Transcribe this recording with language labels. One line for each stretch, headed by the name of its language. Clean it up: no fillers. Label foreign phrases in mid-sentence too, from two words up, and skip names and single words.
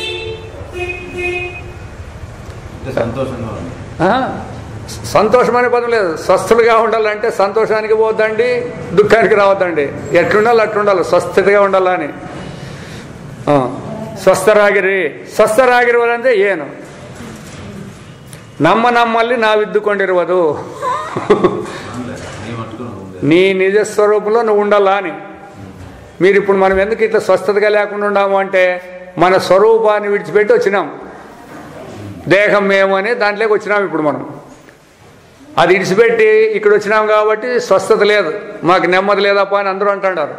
Telugu: సంతోషం అనే పదం లేదు. స్వస్థలుగా ఉండాలంటే సంతోషానికి పోవద్దండి, దుఃఖానికి రావద్దండి. ఎట్లుండాలి అట్లుండాలి, స్వస్థతగా ఉండాలని.
Kannada: ಸ್ವಸ್ಥರಾಗಿರಿ. ಸ್ವಸ್ಥರಾಗಿರುವುದಂದ್ರೆ ಏನು? ನಮ್ಮಲ್ಲಿ ನಾವಿದ್ದುಕೊಂಡಿರುವುದು
Telugu: నీ నిజ స్వరూపంలో నువ్వు ఉండాలా అని. మీరు ఇప్పుడు మనం ఎందుకు ఇట్లా స్వస్థతగా లేకుండా ఉన్నాము అంటే మన స్వరూపాన్ని విడిచిపెట్టి వచ్చినాం. దేహం మేము అని దాంట్లోకి వచ్చినాం. ఇప్పుడు మనం అది విడిచిపెట్టి ఇక్కడ వచ్చినాం కాబట్టి స్వస్థత లేదు, మాకు నెమ్మది లేదప్పా అని అందరూ అంటున్నారు.